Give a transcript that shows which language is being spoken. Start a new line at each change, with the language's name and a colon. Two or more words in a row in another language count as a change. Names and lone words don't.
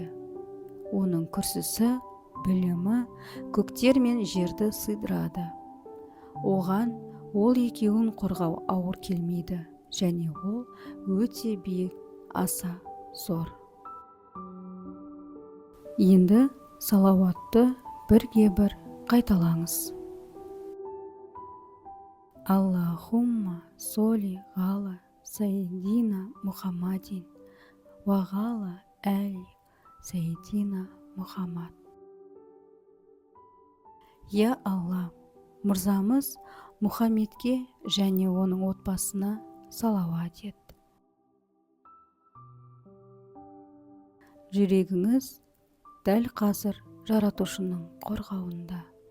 Kazakh: Оның күрсісі, білімі көктер мен жерді сыйдырады. Оған ол екеуін қорғау ауыр келмейді, және ол өте биік, аса зор. Енді салауатты бірге бір қайталаңыз.
Arabic: اللهم صل على سيدنا محمد وعلى آل سيدنا محمد.
Kazakh: Я Алла, мырзамыз Мұхаммедке және оның отбасына салауат ет. Жүрегіңіз дәл қазір Жаратушының қорғауында.